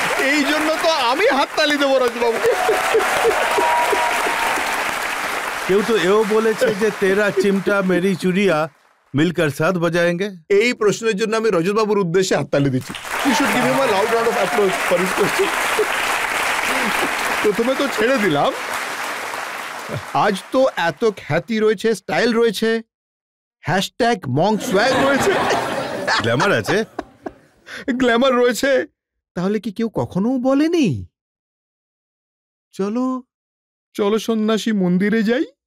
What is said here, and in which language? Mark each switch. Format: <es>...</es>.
<bn>এই জন্য তো আমি হাততালি দেবো রাজবাবু। কেউ তো এও বলেছে যে</bn> <hi>তেরা চিমটা মেরি চুরিয়া মিলকর সাথ বাজায়েঙ্গে।</hi> <bn>এই প্রশ্নের জন্য আমি রজতবাবুর উদ্দেশ্যে হাততালি দিচ্ছি।</bn> <en>You should give him a loud round of applause for his question.</en> <bn>প্রথমে তো ছেড়ে দিলাম, আজ তো এত খ্যাতি রয়েছে, স্টাইল রয়েছে, হ্যাশট্যাগ মঙ্ক সোয়াগ রয়েছে, গ্ল্যামার আছে, গ্ল্যামার রয়েছে, তাহলে কি কেউ কখনো বলেনি চলো চলো সন্ন্যাসী মন্দিরে যাই?</bn>